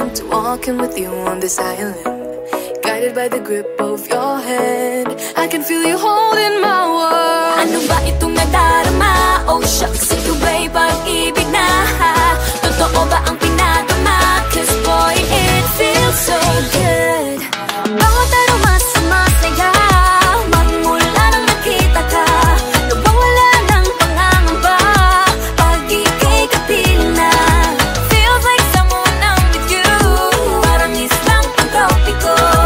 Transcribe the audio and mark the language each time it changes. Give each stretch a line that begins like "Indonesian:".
English: walking with you on this island, guided by the grip of your hand. I can feel you holding my world.
Filipino: Ano ba itong nadarama? Oh shucks, ito ba'y pag-ibig na? Totoo ba ang pinadama?
English: Cause boy, it feels so good.
Filipino: Bawat aroma sumasaya, magmula nang nakita ka. Nawawala ng pangangamba pag ika'y kapiling na.
English: Feels like someone I'm with you,
Filipino: parang islang pang-tropiko.